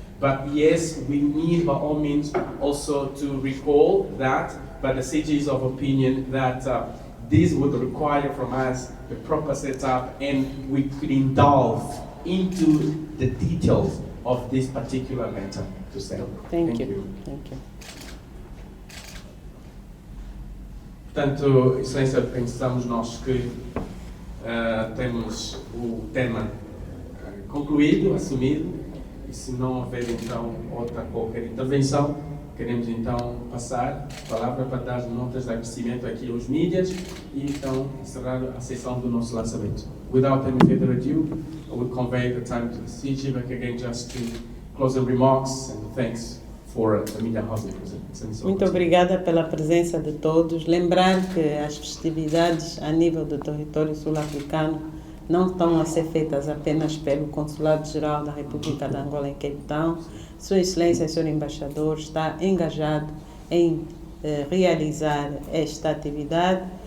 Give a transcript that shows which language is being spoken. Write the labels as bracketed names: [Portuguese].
[English] But yes, we need by all means also to recall that, but the CG is of opinion that this would require from us a proper setup, and we could indulge into the details of this particular matter to say. Thank you. Thank you. [Portuguese] Portanto, Excelência, pensamos nós que temos o tema concluído, assumido, e se não houver então outra qualquer intervenção, queremos então passar a palavra para dar notas de agradecimento aqui aos mídias e então encerrar a sessão do nosso lançamento. [English] Without any further ado, I will convey the time to the CG back again just to close the remarks and thanks for the media house. [Portuguese] Muito obrigada pela presença de todos. Lembrar que as festividades a nível do território sul-africano não estão a ser feitas apenas pelo Consulado-Geral da República de Angola em Cape Town. Sua Excelência, Sr. Embaixador, está engajado em realizar esta atividade.